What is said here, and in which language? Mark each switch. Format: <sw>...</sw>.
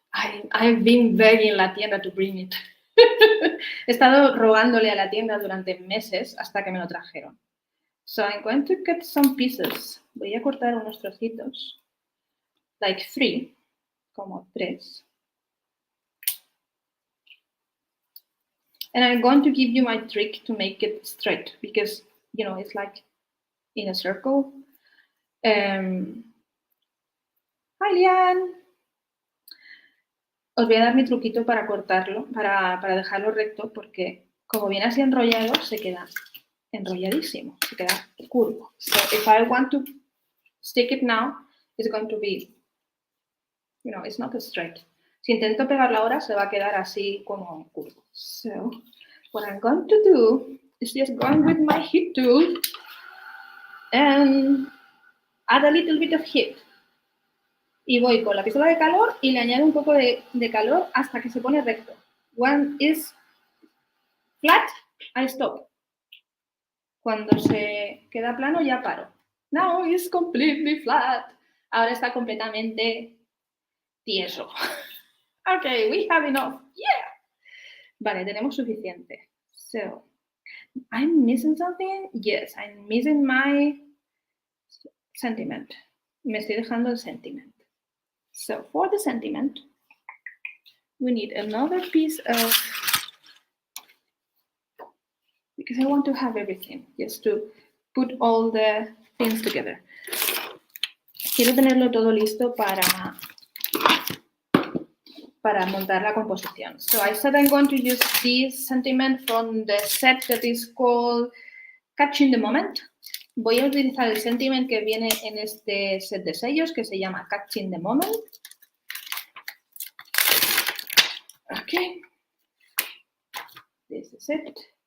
<en>I've been begging</en> <es>la tienda</es> <en>to bring it.</en> <es>He estado rogándole a la tienda durante meses hasta que me lo trajeron.</es> <en>So I'm going to cut some pieces.</en> <es>Voy a cortar unos trocitos.</es> <en>Like 3.</en> <es>Como 3.</es> <en>And I'm going to give you my trick to make it straight. Because, you know, it's like in a circle. Hi, Lian.</en> <es>Os voy a dar mi truquito para cortarlo, para dejarlo recto, porque como viene así enrollado, se queda enrolladísimo, se queda curvo.</es> <en>So if I want to stick it now, it's going to be, you know, it's not straight.</en> <es>Si intento pegarlo ahora, se va a quedar así como curvo.</es> <en>So what I'm going to do is just going with my heat tool and add a little bit of heat.</en> <es>Y voy con la pistola de calor y le añado un poco de calor hasta que se pone recto.</es> <en>When is flat, I stop.</en> <es>Cuando se queda plano, ya paro.</es> <en>Now it's completely flat.</en> <es>Ahora está completamente tieso.</es> <en>Okay, we have enough. Yeah.</en> <es>Vale, tenemos suficiente.</es> <en>So, I'm missing something? Yes, I'm missing my sentiment.</en> <es>Me estoy dejando el sentiment.</es> <en>So for the sentiment, we need another piece of, because I want to have everything, just to put all the things together.</en> <es>Quiero tenerlo todo listo para montar la composición.</es> <en>So I said I'm going to use this sentiment from the set that is called Catching the Moment.</en> <es>Voy a utilizar el sentiment que viene en este set de sellos que se llama Catching the Moment.</es> <en>Okay. This is it.</en>